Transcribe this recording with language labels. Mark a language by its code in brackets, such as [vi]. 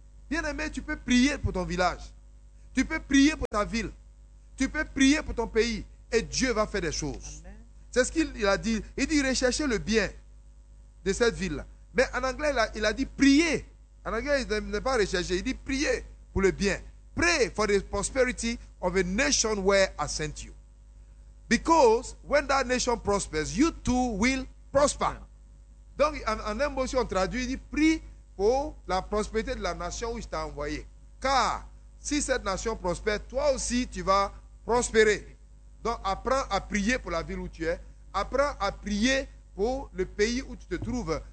[fr] Bien-aimé, tu peux prier pour ton village. Tu peux prier pour ta ville. Tu peux prier pour ton pays. Et Dieu va faire des choses. Amen. C'est ce qu'il a dit. Il dit rechercher le bien de cette ville-là. Mais en anglais, il a dit prier. En anglais, il n'est pas recherché. Il dit prier pour le bien. [en] Pray for the prosperity of a nation where I sent you. Because when that nation prospers, you too will prosper. [fr] Donc, en un mot, si on traduit, il dit prie pour la prospérité de la nation où je t'ai envoyé. Car si cette nation prospère, toi aussi tu vas prospérer. Donc, apprends à prier pour la ville où tu es. Apprends à prier pour le pays où tu te trouves.